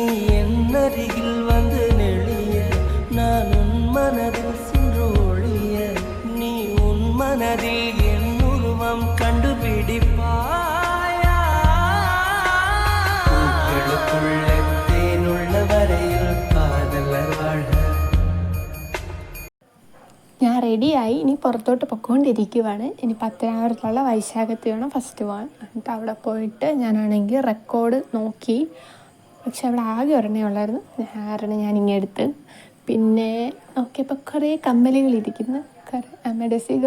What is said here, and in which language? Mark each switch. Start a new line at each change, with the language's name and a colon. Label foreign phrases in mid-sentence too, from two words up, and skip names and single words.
Tamil: என்னருகில் வந்து நெளிய, நான் உன் மனதில் சென்று ஒழிய, நீ உன் மனதில் என் உருவம் கண்டுபிடிப்பாயா. பூக்களுக்குள்ள தேனுள்ள வரையில் காதலர் வாழ.
Malayalam: ഞാൻ റെഡിയായി, ഇനി പുറത്തോട്ട് പൊയ്ക്കൊണ്ടിരിക്കുവാണ്. ഇനി പത്തനാപുരത്തുള്ള വൈശാഖത്ത് വേണം ഫസ്റ്റ് പോകാൻ. എന്നിട്ട് അവിടെ പോയിട്ട് ഞാനാണെങ്കിൽ റെക്കോർഡ് നോക്കി, പക്ഷെ അവിടെ ആകെ ഒരെണ്ണേ ഉള്ളായിരുന്നു. ഞാനിങ്ങനെ എടുത്ത് പിന്നെ നോക്കിയപ്പോൾ കുറേ കമ്മലുകൾ ഇരിക്കുന്നു, മെഡസികൾ.